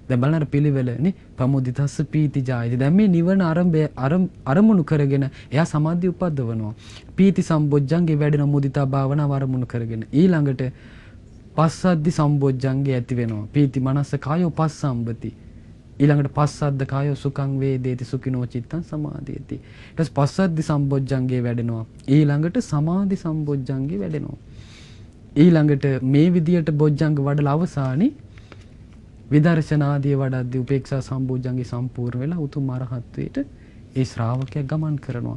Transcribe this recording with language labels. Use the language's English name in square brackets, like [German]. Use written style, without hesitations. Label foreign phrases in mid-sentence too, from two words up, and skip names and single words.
[Sinhala] දැන් බලන්න අර පිළිවෙලනේ [Pali] ප්‍රමුදිතස්ස පීති ජායති. [Sinhala] දැන් මේ නිවන අරමුණු කරගෙන එයා සමාධිය උපද්දවනවා. පීති සම්බොජ්ජංගේ වැඩෙන මුදිතා භාවනාව අරමුණු කරගෙන ඊළඟට පස්සද්ධි සම්බොජ්ජංගේ ඇති වෙනවා. [Pali] පීති මනස්ස කායෝ පස්සම්බති. ඊළඟට පස්සද්ද කායෝ සුඛං වේදේති සුඛිනෝ චිත්තං සමාධියති. [Sinhala] ඊට පස්සේ පස්සද්ධි සම්බොජ්ජංගේ වැඩෙනවා. ඊළඟට සමාධි සම්බොජ්ජංගේ වැඩෙනවා. ඊළඟට මේ විදියට බොජ්ජංග වඩලා අවසානයේ විදර්ශනාදී වඩද්දී උපේක්ෂා සම්බොජ්ජංගේ සම්පූර්ණ වෙලා උතුම් අරහත්වයට ඒ ශ්‍රාවකයා ගමන් කරනවා.